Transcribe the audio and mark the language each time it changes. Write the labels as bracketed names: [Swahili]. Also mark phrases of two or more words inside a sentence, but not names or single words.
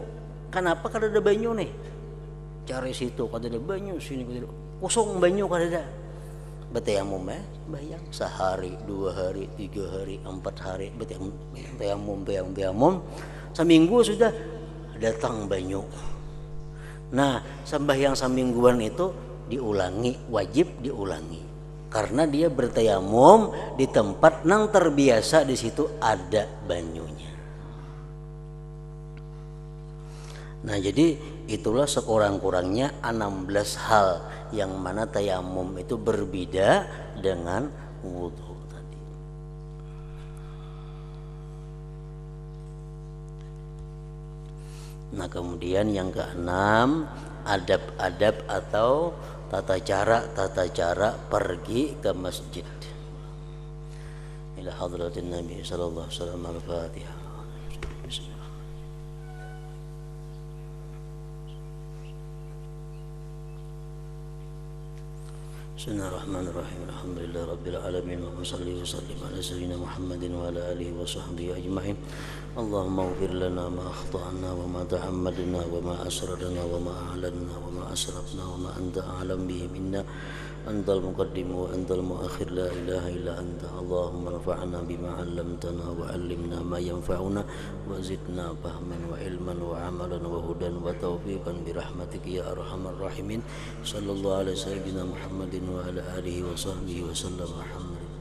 [Indonesian] Kenapa kada ada banyu nih? Cari situ kada ada banyu, sini kada ada. Kosong banyu kada ada. Bertayamum bayang sehari, 2 hari, 3 hari, 4 hari bertayamum. Seminggu sudah datang banyu. Nah, sembahyang semingguan itu diulangi, wajib diulangi. Karena dia bertayamum di tempat nang terbiasa di situ ada banyunya. Nah, jadi itulah sekurang-kurangnya 16 hal yang mana tayamum itu berbeda dengan wudhu tadi. Nah, kemudian yang keenam, adab-adab atau tata cara pergi ke masjid. [Arabic] إلى حضرة النبي صلى الله عليه وسلم. الفاتحة. بسم الله الرحمن الرحيم. الحمد لله رب العالمين وصل وسلم على سيدنا محمد وعلى آله وصحبه أجمعين. اللهم اغفر لنا ما أخطأنا وما تعمدنا وما أسررنا وما أعلنا وما أسرفنا وما أنت أعلم به منا. أنت المقدم وأنت المؤخر، لا إله إلا أنت. اللهم رفعنا بما علمتنا وعلمنا ما ينفعنا وزدنا فهما وعلما وعملا وهدى وتوفيقا برحمتك يا أرحم الراحمين. صلى الله عليه سيدنا محمد وعلى آله وصحبه وسلم.